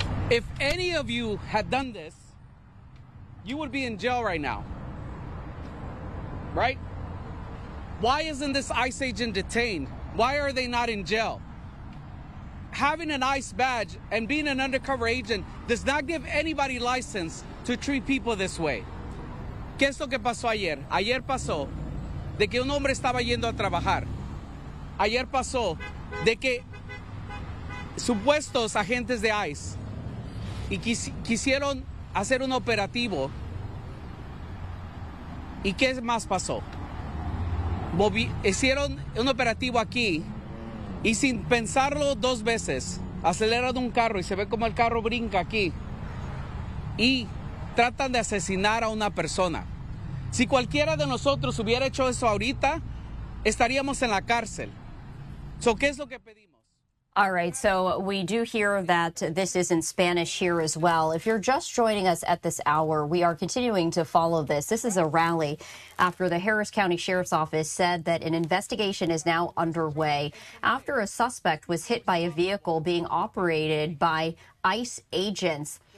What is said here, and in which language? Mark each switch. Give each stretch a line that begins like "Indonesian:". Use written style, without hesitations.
English: If any of you had done this, you would be in jail right now. Right? Why isn't this ICE agent detained? Why are they not in jail? Having an ICE badge and being an undercover agent does not give anybody license to treat people this way.
Spanish: ¿Qué es lo que pasó ayer? Ayer pasó de que un hombre estaba yendo a trabajar. Ayer pasó de que supuestos agentes de ICE y quisieron hacer un operativo. ¿Y qué más pasó? Hicieron un operativo aquí y sin pensarlo dos veces, aceleran un carro y se ve como el carro brinca aquí y tratan de asesinar a una persona. Si cualquiera de nosotros hubiera hecho eso ahorita, estaríamos en la cárcel.
English: So,
Spanish: ¿qué es lo que pedimos?
English: All right, so we do hear that this is in Spanish here as well. If you're just joining us at this hour, we are continuing to follow this. This is a rally after the Harris County Sheriff's Office said that an investigation is now underway after a suspect was hit by a vehicle being operated by ICE agents.